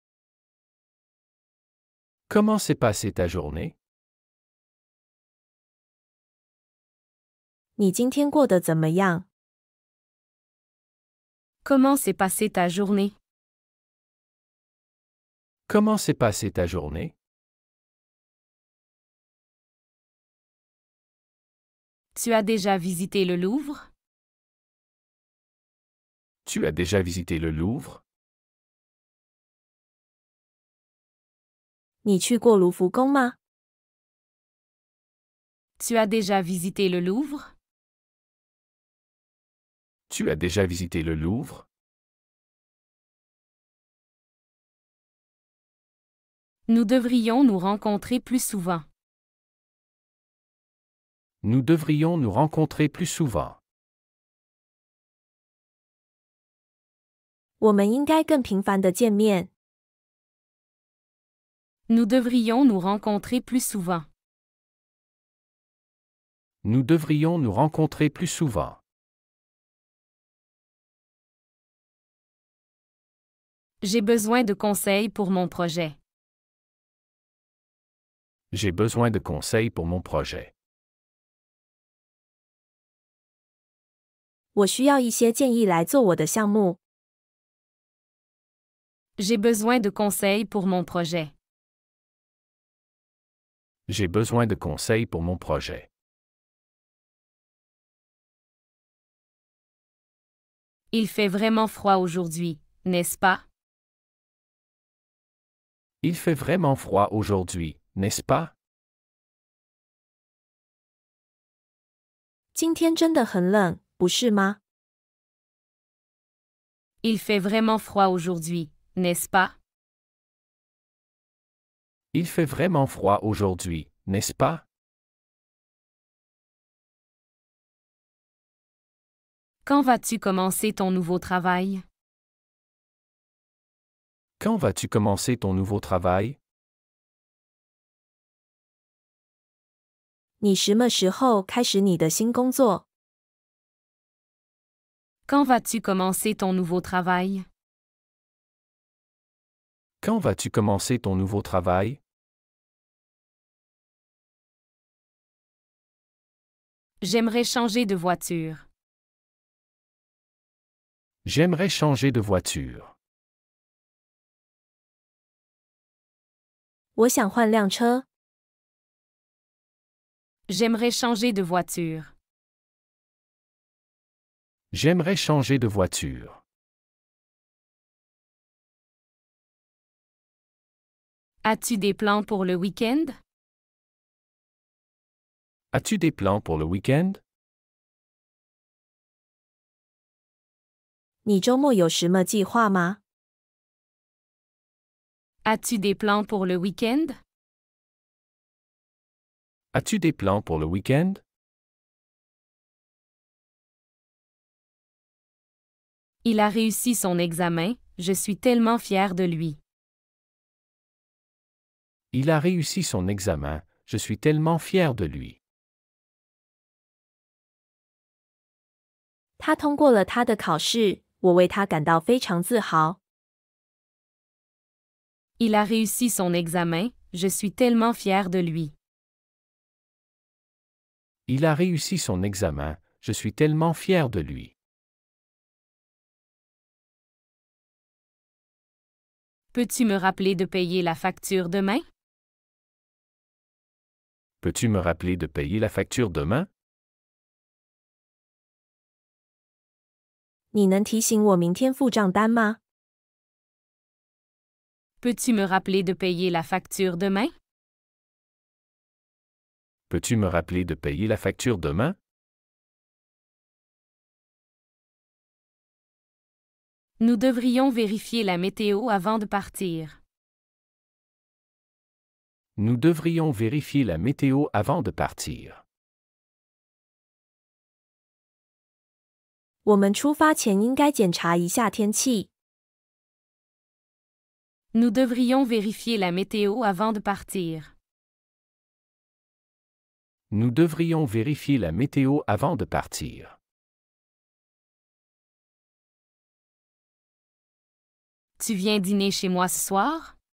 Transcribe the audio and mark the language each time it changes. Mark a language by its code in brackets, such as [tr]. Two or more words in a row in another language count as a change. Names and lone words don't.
[fr] Comment s'est passée ta journée? [zh] 你今天过得怎么样？ [fr] Comment s'est passée ta journée? Comment s'est passée ta journée? Tu as déjà visité le Louvre? Tu as déjà visité le Louvre? [zh] 你去过卢浮宫吗？ [fr] Tu as déjà visité le Louvre? Tu as déjà visité le Louvre? Nous devrions nous rencontrer plus souvent. Nous devrions nous rencontrer plus souvent. [zh] 我们应该更频繁的见面。 [fr] Nous devrions nous rencontrer plus souvent. Nous devrions nous rencontrer plus souvent. J'ai besoin de conseils pour mon projet. J'ai besoin de conseils pour mon projet. [zh] 我需要一些建议来做我的项目。 [fr] J'ai besoin de conseils pour mon projet. J'ai besoin de conseils pour mon projet. Il fait vraiment froid aujourd'hui, n'est-ce pas? Il fait vraiment froid aujourd'hui, n'est-ce pas? [zh] 今天真的很冷，不是吗？ [fr] Il fait vraiment froid aujourd'hui, n'est-ce pas? Il fait vraiment froid aujourd'hui, n'est-ce pas? Quand vas-tu commencer ton nouveau travail? Quand vas-tu commencer ton nouveau travail? [zh] 你什么时候开始你的新工作？ [fr] Quand vas-tu commencer ton nouveau travail? Quand vas-tu commencer ton nouveau travail? J'aimerais changer de voiture. J'aimerais changer de voiture. [zh] 我想换辆车。 [fr] J'aimerais changer de voiture. J'aimerais changer de voiture. As-tu des plans pour le week-end? As-tu des plans pour le week-end? [zh] 你周末有什么计划吗？ [fr] As-tu des plans pour le week-end? As-tu des plans pour le week-end? Il a réussi son examen, je suis tellement fière de lui. Il a réussi son examen, je suis tellement fier de lui. [zh] 他通过了他的考试，我为他感到非常自豪。 [fr] Il a réussi son examen, je suis tellement fière de lui. Il a réussi son examen, je suis tellement fier de lui. Peux-tu me rappeler de payer la facture demain? Peux-tu me rappeler de payer la facture demain? [zh] 你能提醒我明天付账单吗？ [fr] Peux-tu me rappeler de payer la facture demain? Peux-tu me rappeler de payer la facture demain? Nous devrions vérifier la météo avant de partir. Nous devrions vérifier la météo avant de partir. [zh] 我们出发前应该检查一下天气。 [fr] Nous devrions vérifier la météo avant de partir. Nous devrions vérifier la météo avant de partir. Tu viens dîner chez moi ce soir?